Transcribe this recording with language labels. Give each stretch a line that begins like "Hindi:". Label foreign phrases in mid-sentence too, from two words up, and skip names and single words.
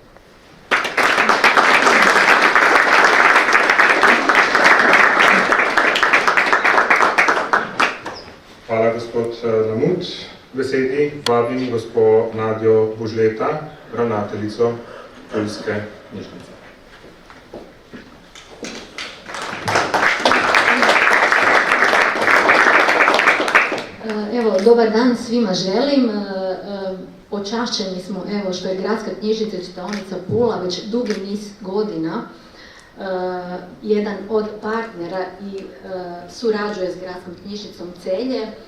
Slovenian: Hvala, gospod Lamut. Besedi vabim gospod Nadjo Božleta, ravnateljico Puljske knjižnice.
Croatian: Evo, dobar dan svima želim. Počašćeni smo, evo, što je Gradska knjižnica i čitaonica Pula već dugi niz godina jedan od partnera i surađuje s Gradskom knjižnicom Celje.